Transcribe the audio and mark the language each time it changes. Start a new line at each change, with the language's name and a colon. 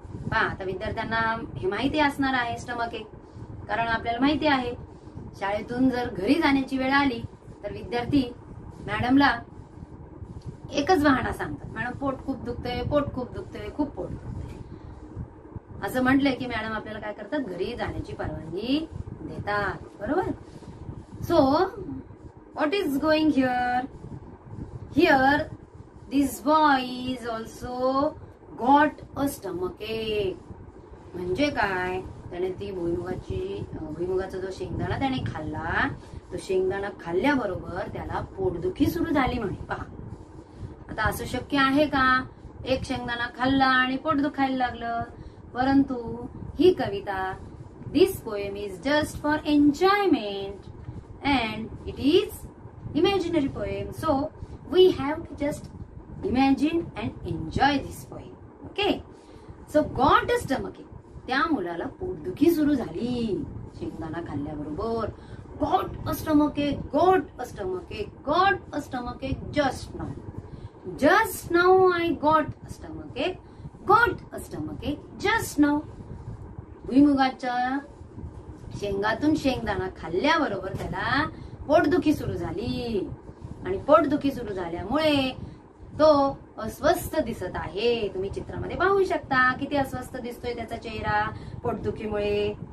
Marathi: पहा, आता विद्यार्थ्यांना हे माहिती असणार आहे स्टमक एक, कारण आपल्याला माहिती आहे शाळेतून जर घरी जाण्याची वेळ आली तर विद्यार्थी मॅडमला एकच बहाणा सांगतात, मॅडम पोट खूप दुखतंय, पोट खूप दुखतंय, खूप पोट दुखतंय. असं म्हटलंय की मॅडम आपल्याला काय करतात, घरी जाण्याची परवानगी देतात.
English: बरोबर? So what is going here? Here this boy is also got a stomach ache.
Marathi: म्हणजे काय? त्याने ती भुईमुगाचा जो शेंगदाणा त्याने खाल्ला, तो शेंगदाणा खाल्ल्याबरोबर त्याला पोटदुखी सुरू झाली म्हणे. पहा, आता असं शक्य आहे का एक शेंगदाणा खाल्ला आणि पोट दुखायला लागलं? परंतु ही कविता,
English: This poem is just for enjoyment and it is imaginary poem. So we have to just imagine and enjoy this poem. Okay, so got a stomach ache.
Marathi: त्या मुलाला पोटदुखी सुरू झाली शेंगदाणा खाल्ल्याबरोबर.
English: Got a stomach ache, got a stomach ache, got a stomach ache just now. Just now I got a stomachache, got a stomachache just now.
Marathi: भुईमुगाच्या शेंगातून शेंगदाणा खाल्ल्याबरोबर त्याला पोटदुखी सुरू झाली आणि पोटदुखी सुरू झाल्यामुळे तो अस्वस्थ दिसत आहे. तुम्ही चित्रामध्ये पाहू शकता किती अस्वस्थ दिसतोय त्याचा चेहरा पोटदुखीमुळे.